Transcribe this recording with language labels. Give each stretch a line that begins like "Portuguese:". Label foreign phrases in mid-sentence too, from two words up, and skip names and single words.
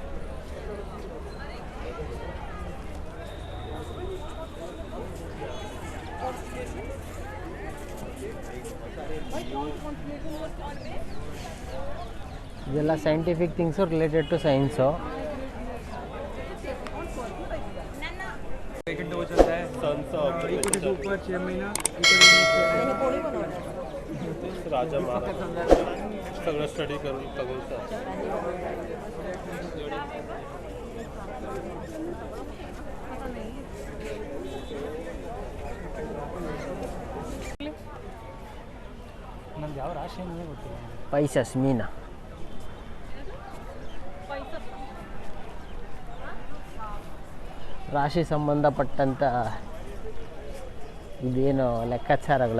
English: ಇದೆಲ್ಲ scientific things related to science.
Marathi: राजा महाराज सगळं स्टडी करून खगोलचं.
Kannada: ನಮ್ಗೆ ಯಾವ ರಾಶಿ ಅನ್ನೋದೇ ಗೊತ್ತಿಲ್ಲ. ಪೈಸಸ್ ಮೀನಾ. ರಾಶಿ ಸಂಬಂಧಪಟ್ಟಂಥ ಇದೇನು ಲೆಕ್ಕಾಚಾರಗಳು.